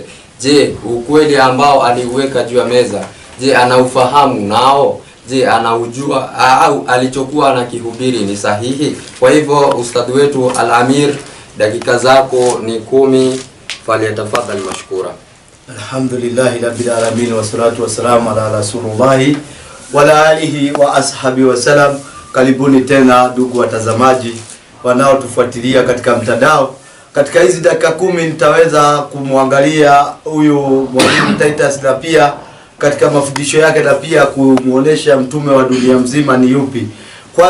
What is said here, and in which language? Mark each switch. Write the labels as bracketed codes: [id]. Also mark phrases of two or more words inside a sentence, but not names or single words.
[sw] Je, ukweli ambao aliuweka juu ya meza, je, anaufahamu nao? Je, anaujua au alichokuwa anakihubiri ni sahihi? Kwa hivyo ustadhi wetu Al-Amir, dakika zako ni 10, [ar] فليتفضل مشكورا. الحمد لله رب العالمين والصلاة والسلام على رسول الله وعلى آله وأصحابه وسلم. [sw] Karibuni tena ndugu watazamaji wanaotufuatilia katika mtandao. Katika hizi dakika 10 nitaweza kumwangalia huyu mwalimu Titus, na pia katika mafundisho yake, na pia kumuonesha mtume wa dunia mzima ni yupi.